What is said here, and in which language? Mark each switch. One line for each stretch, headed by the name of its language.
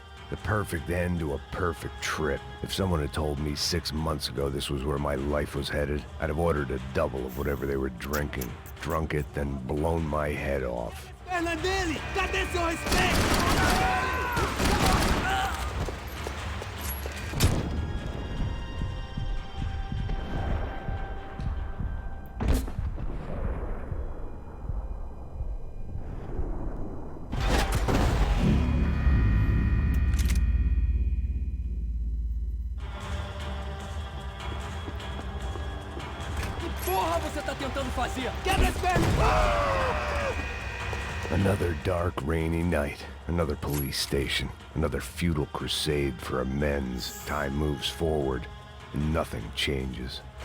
English: The perfect end to a perfect trip. If someone had told me 6 months ago this was where my life was headed, I'd have ordered a double of whatever they were drinking, drunk it, then blown my head off.
Portuguese: Fernandelli, cadê seu respeito? Porra, você tá tentando fazer? Quebra as pernas!
English: Another dark, rainy night. Another police station. Another futile crusade for amends. Time moves forward, and nothing changes.